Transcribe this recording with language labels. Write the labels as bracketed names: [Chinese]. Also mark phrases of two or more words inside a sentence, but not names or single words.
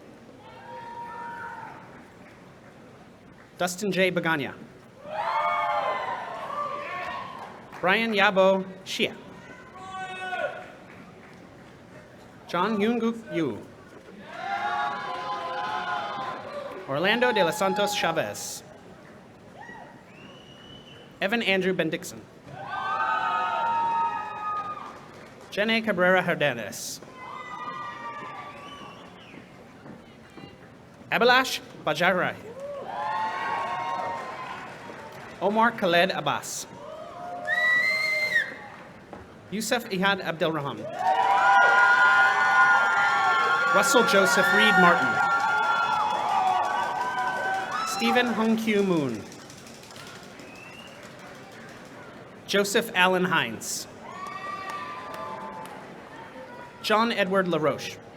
[English] Dustin J. Bagania. Brian Yabo Shia. John Yunguk Yu. Orlando de los Santos Chavez. Evan Andrew Bendixon. Jenny Cabrera Hernandez. Abhilash Bajarai. Omar Khaled Abbas. Yusuf Ihad Abdelrahman. Russell Joseph Reed Martin. Stephen Hung Kyu Moon. Joseph Allen Hines. John Edward LaRoche.